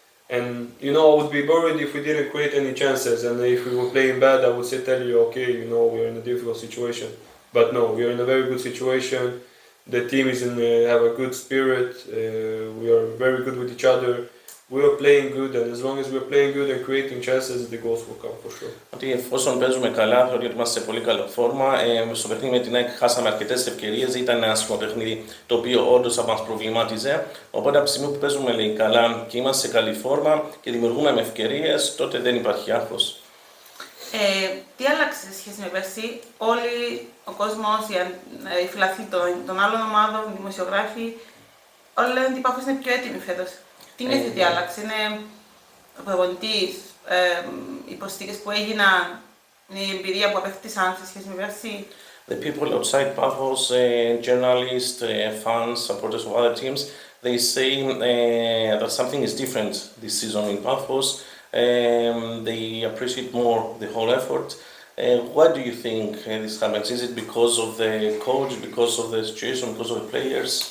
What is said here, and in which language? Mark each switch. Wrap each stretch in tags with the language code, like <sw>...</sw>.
<en>And you know, I would be worried if we didn't create any chances, and if we were playing bad, I would say tell you, okay, you know, we're in a difficult situation. But no, we are in a very good situation. The team is have a good spirit. We are very good with each other. We are playing good, and as long as we are playing good and creating chances, the goals will come for sure.</en> <el>Ότι εφόσον παίζουμε καλά, θεωρώ ότι είμαστε σε πολύ καλή φόρμα. Στο παιχνίδι με την ΑΕΚ χάσαμε αρκετές ευκαιρίες. Ήταν ένα άσχημο παιχνίδι το οποίο όντως θα μας προβλημάτιζε. Οπότε από τη στιγμή που παίζουμε λέει, καλά και είμαστε σε καλή φόρμα και δημιουργούμε με ευκαιρίες, τότε δεν υπάρχει άγχος. Τι άλλαξε σε σχέση με πέρσι? Όλοι ο κόσμος, οι φιλαθλοί των άλλων ομάδων, οι δημοσιογράφοι, όλοι λένε ότι η Πάφος είναι πιο έτοιμη φέτος. Τι νιώθει ότι άλλαξε? Είναι ο προπονητής, οι προσθήκες που έγιναν, η εμπειρία που απέκτησαν σε σχέση με πέρσι?</el> <en>The people outside Pafos, journalists, fans, supporters of other teams, they say that something is different this season in Pafos. They appreciate more the whole effort. Why do you think this happens? Is it because of the coach, because of the situation, because of the players?</en>